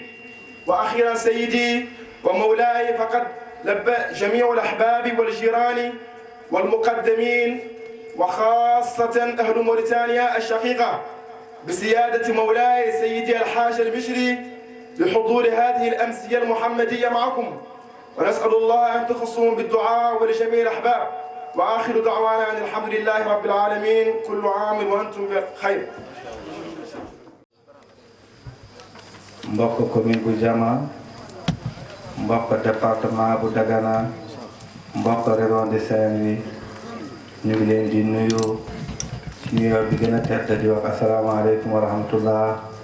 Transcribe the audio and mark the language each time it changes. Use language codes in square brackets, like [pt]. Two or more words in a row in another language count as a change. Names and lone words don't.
[ar] وأخيرا سيدي ومولاي، فقد لبى جميع الأحباب والجيران والمقدمين وخاصة أهل موريتانيا الشقيقة بسيادة مولاي سيدي الحاج المشري لحضور هذه الأمسية المحمدية معكم، ونسأل الله أن تخصهم بالدعاء ولجميع الأحباب. وآخر دعوانا أن الحمد لله رب العالمين، كل عام وأنتم بخير. [wo] mbokk commune bu Jama, mbokk département bu Dagana, mbokk région de Saint-Louis, ñu ngi leen di nuyu ci nuyoo bi gën a tedd di wax [ar] السلام عليكم ورحمة الله.